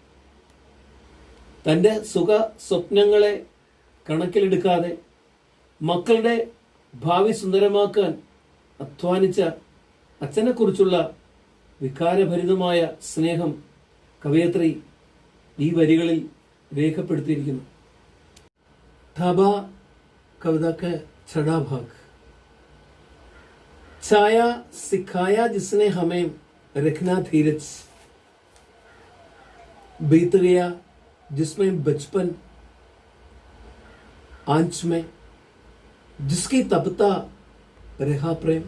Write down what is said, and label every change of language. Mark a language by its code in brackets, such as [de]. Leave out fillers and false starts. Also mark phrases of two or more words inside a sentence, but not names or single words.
[ml] തൻ്റെ സുഖ സ്വപ്നങ്ങളെ കണക്കിലെടുക്കാതെ മക്കളുടെ ഭാവി സുന്ദരമാക്കാൻ അധ്വാനിച്ച അച്ഛനെക്കുറിച്ചുള്ള വികാരഭരിതമായ സ്നേഹം കവയത്രി ഈ വരികളിൽ രേഖപ്പെടുത്തിയിരിക്കുന്നു. [hi] ढाबा कविता का 6वां भाग. छाया सिखाया जिसने हमें रखना धीरज, बीत गया जिसमें बचपन आंच में, जिसकी तपता रहा प्रेम.